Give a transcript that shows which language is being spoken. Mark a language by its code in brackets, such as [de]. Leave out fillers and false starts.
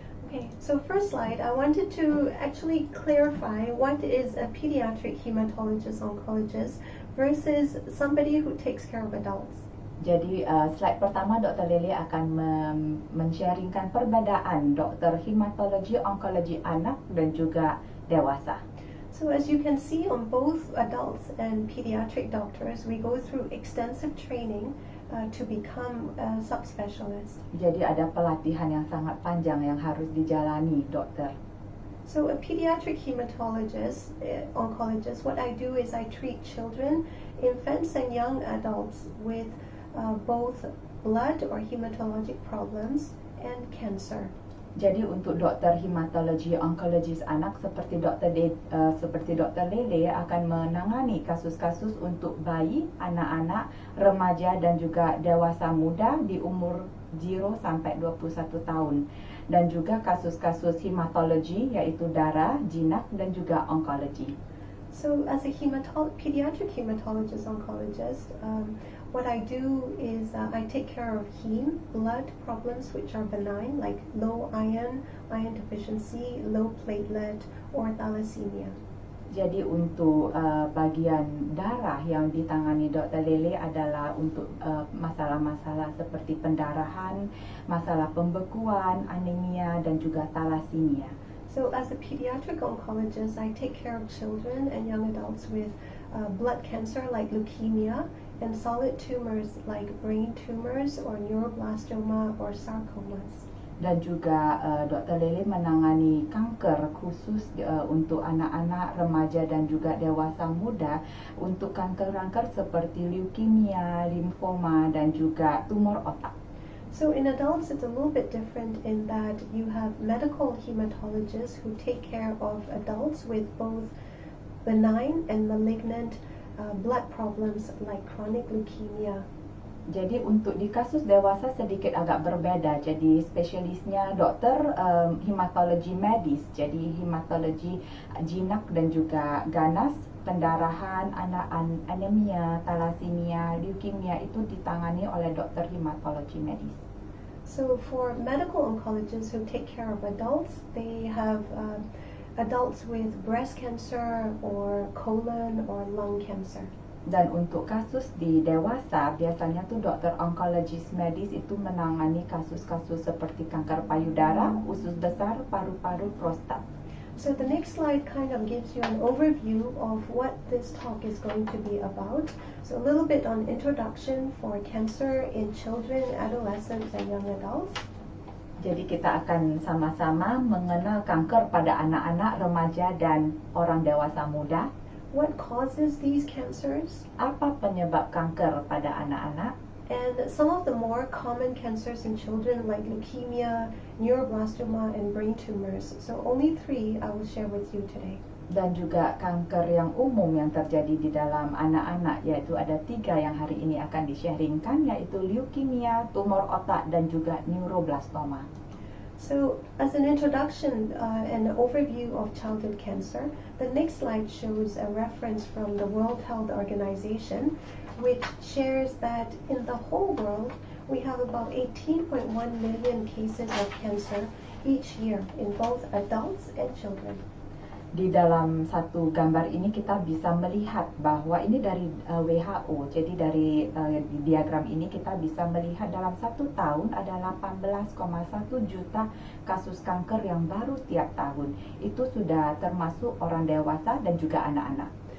[en] Okay, so first slide, I wanted to actually clarify what is a pediatric hematologist oncologist versus somebody who takes care of adults. [id] Jadi slide pertama Dr. Lily akan men-sharingkan perbedaan dokter hematologi onkologi anak dan juga dewasa. [en] So as you can see on both adults and pediatric doctors, we go through extensive training to become a subspecialist. [id] Jadi ada pelatihan yang sangat panjang yang harus dijalani dokter. [en] So a pediatric hematologist, oncologist, what I do is I treat children, infants and young adults with both blood or hematologic problems and cancer. [id] Jadi untuk dokter hematologi onkologis anak seperti Dr. Lele akan menangani kasus-kasus untuk bayi, anak-anak, remaja dan juga dewasa muda di umur 0 sampai 21 tahun. Dan juga kasus-kasus hematologi yaitu darah, jinak dan juga onkologi. [en] So as a pediatric hematologist oncologist, what I do is I take care of heme, blood problems which are benign like low iron, iron deficiency, low platelet or thalassemia. [id] Jadi untuk bagian darah yang ditangani Dr. Lele adalah untuk masalah-masalah seperti pendarahan, masalah pembekuan, anemia dan juga thalassemia. [en] So as a pediatric oncologist, I take care of children and young adults with blood cancer like leukemia and solid tumors like brain tumors or neuroblastoma or sarcomas. [id] Dan juga Dr. Lele menangani kanker khusus untuk anak-anak, remaja dan juga dewasa muda untuk kanker-kanker seperti leukemia, limfoma dan juga tumor otak. [en] So in adults, it's a little bit different in that you have medical hematologists who take care of adults with both benign and malignant blood problems like chronic leukemia. [id] Jadi untuk di kasus dewasa sedikit agak berbeda. Jadi spesialisnya dokter hematologi medis. Jadi hematologi jinak dan juga ganas, pendarahan, anemia, thalassemia, leukemia itu ditangani oleh dokter hematologi medis. [en] So for medical oncologists who take care of adults, they have adults with breast cancer or colon or lung cancer. [id] Dan untuk kasus di dewasa, biasanya tuh dokter onkologis medis itu menangani kasus-kasus seperti kanker payudara, usus besar, paru-paru, prostat. [en] So the next slide kind of gives you an overview of what this talk is going to be about. So a little bit on introduction for cancer in children, adolescents, and young adults. [id] Jadi kita akan sama-sama mengenal kanker pada anak-anak, remaja, dan orang dewasa muda. [en] What causes these cancers? [id] Apa penyebab kanker pada anak-anak? [en] And some of the more common cancers in children like leukemia, neuroblastoma, and brain tumors. So only 3 I will share with you today. [id] Dan juga kanker yang umum yang terjadi di dalam anak-anak, yaitu ada 3 yang hari ini akan di-sharingkan, yaitu leukemia, tumor otak, dan juga neuroblastoma. [en] So as an introduction and overview of childhood cancer, the next slide shows a reference from the World Health Organization, which shares that in the whole world, we have about 18.1 million cases of cancer each year in both adults and children. [id] Di dalam satu gambar ini kita bisa melihat bahwa ini dari WHO. Jadi dari diagram ini kita bisa melihat dalam 1 tahun ada 18,1 juta kasus kanker yang baru tiap tahun. Itu sudah termasuk orang dewasa dan juga anak-anak.